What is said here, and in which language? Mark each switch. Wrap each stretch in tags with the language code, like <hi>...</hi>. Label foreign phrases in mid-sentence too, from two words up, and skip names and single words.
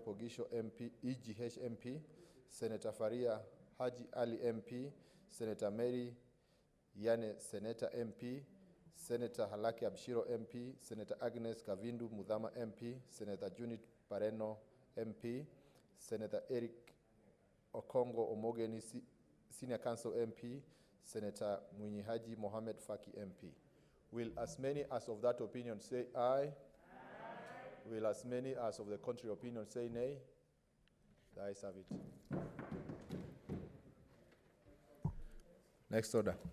<en>Pogisho MP, EGH MP, Senator Faria Haji Ali MP, Senator Mary Yane Senator MP, Senator Halaki Abshiro MP, Senator Agnes Kavindu Mudhama MP, Senator Junit Pareno MP, Senator Eric Okongo Omogeni Senior Council MP, Senator Mwinyi Mohamed Faki MP. Will as many as of that opinion say aye? Aye. Will as many as of the contrary opinion say nay? The ayes have it. Next order.</en>